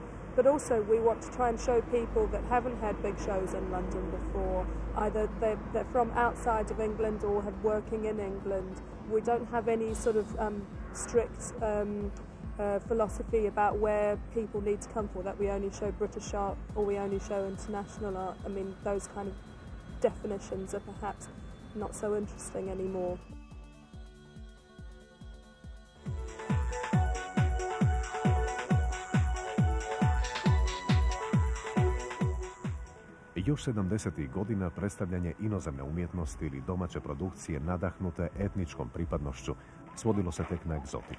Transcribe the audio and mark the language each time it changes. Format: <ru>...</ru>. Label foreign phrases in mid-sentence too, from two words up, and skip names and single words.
<en>But also we want to try and show people that haven't had big shows in London before, either they're from outside of England or have working in England. We don't have any sort of strict philosophy about where people need to come for, that we only show British art or we only show international art. I mean, those kind of definitions are perhaps not so interesting anymore.</en> <hr>Još 70. godina predstavljanje inozemne umjetnosti ili domaće produkcije nadahnute etničkom pripadnošću svodilo se tek na egzotiku.</hr>